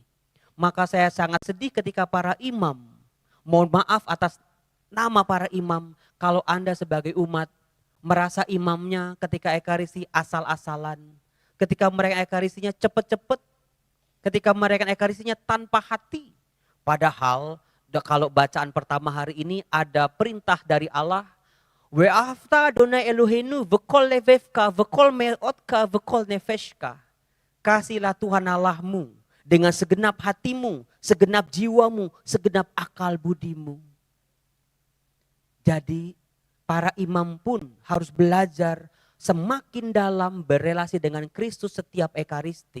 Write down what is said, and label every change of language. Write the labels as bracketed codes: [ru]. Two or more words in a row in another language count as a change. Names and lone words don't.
[id] Maka saya sangat sedih ketika para imam, mohon maaf atas nama para imam, kalau Anda sebagai umat merasa imamnya ketika Ekaristi asal-asalan. Ketika mereka Ekaristinya cepat-cepat. Ketika mereka Ekaristinya tanpa hati. Padahal kalau bacaan pertama hari ini ada perintah dari Allah. [he] ואהבת אדוני אלוהינו ובכל לבבך ובכל מאדך ובכל נפשך. [id] Kasihlah Tuhan Allahmu dengan segenap hatimu, segenap jiwamu, segenap akal budimu. Jadi para imam pun harus belajar semakin dalam berelasi dengan Kristus setiap Ekaristi.